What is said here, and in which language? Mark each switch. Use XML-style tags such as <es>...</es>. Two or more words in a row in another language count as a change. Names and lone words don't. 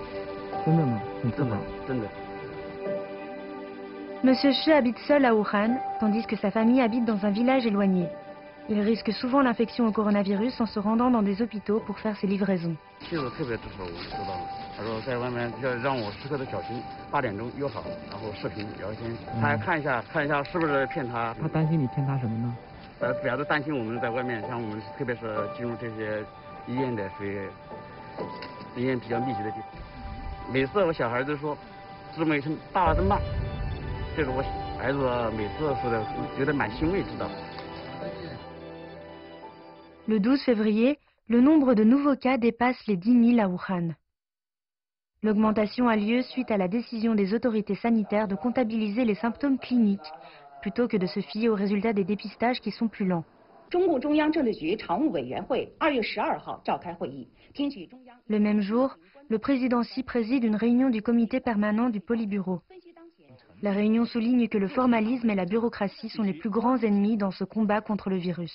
<zh>真的吗？很自豪。真的。</zh> <fr>Monsieur Shi habite seul à Wuhan, tandis que sa famille habite dans un village éloigné. Il risque souvent l'infection au coronavirus en se rendant dans des hôpitaux pour faire ses livraisons.</fr> <zh>妻子特别支持我，知道了。他说在外面要让我时刻的小心，8点钟约好，然后视频聊天，他还看一下是不是骗他。他担心你骗他什么呢？主要是担心我们在外面，像我们特别是进入这些医院的，属于医院比较密集的地方。每次我小孩都说，这么一声爸爸真慢。这是我孩子每次说的，觉得蛮欣慰，知道。</zh> <fr>Le 12 février, le nombre de nouveaux cas dépasse les 10 000 à Wuhan. L'augmentation a lieu suite à la décision des autorités sanitaires de comptabiliser les symptômes cliniques plutôt que de se fier aux résultats des dépistages qui sont plus lents.</fr> <zh>中共中央政治局常务委员会2月12号召开会议，听取中央。</zh> <fr>Le même jour, le président Xi préside une réunion du comité permanent du Politburo. La réunion souligne que le formalisme et la bureaucratie sont les plus grands ennemis dans ce combat contre le virus.</fr>